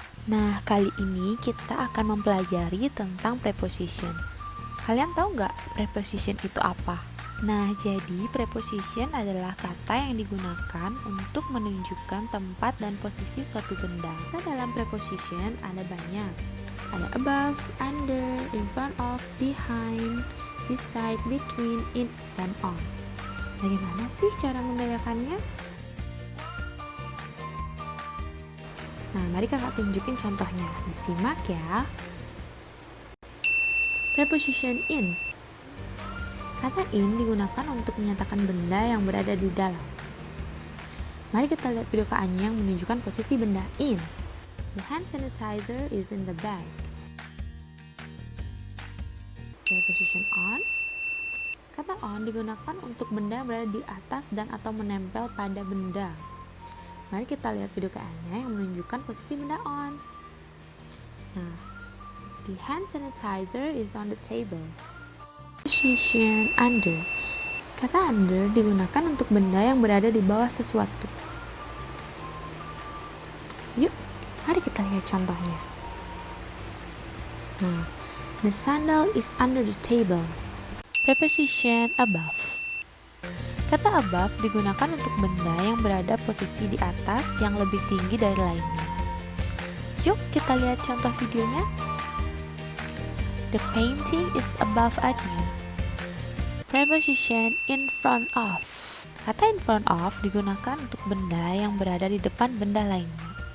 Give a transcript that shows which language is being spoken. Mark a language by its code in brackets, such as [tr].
[id] Nah, kali ini kita akan mempelajari tentang preposition. Kalian tahu nggak preposition itu apa? Nah, jadi preposition adalah kata yang digunakan untuk menunjukkan tempat dan posisi suatu benda. Nah, dalam preposition ada banyak. Ada above, under, in front of, behind, beside, between, in, dan on. Bagaimana sih cara membedakannya? Nah, mari kakak tunjukin contohnya. Disimak ya. Preposition in. Kata in digunakan untuk menyatakan benda yang berada di dalam. Mari kita lihat video Kak-nya yang menunjukkan posisi benda in. [en] The hand sanitizer is in the bag. [id] Preposition on. Kata on digunakan untuk benda yang berada di atas dan atau menempel pada benda. Mari kita lihat video Kak-nya yang menunjukkan posisi benda on. [en] Nah, the hand sanitizer is on the table. [id] Preposition under. Kata under digunakan untuk benda yang berada di bawah sesuatu. Yuk, mari kita lihat contohnya. [en] Nah, the sandal is under the table. Preposition above. [id] Kata above digunakan untuk benda yang berada posisi di atas yang lebih tinggi dari lainnya. Yuk kita lihat contoh videonya. [en] The painting is above Anya. Preposition in front of. [id] Kata in front of digunakan untuk benda yang berada di depan benda lainnya.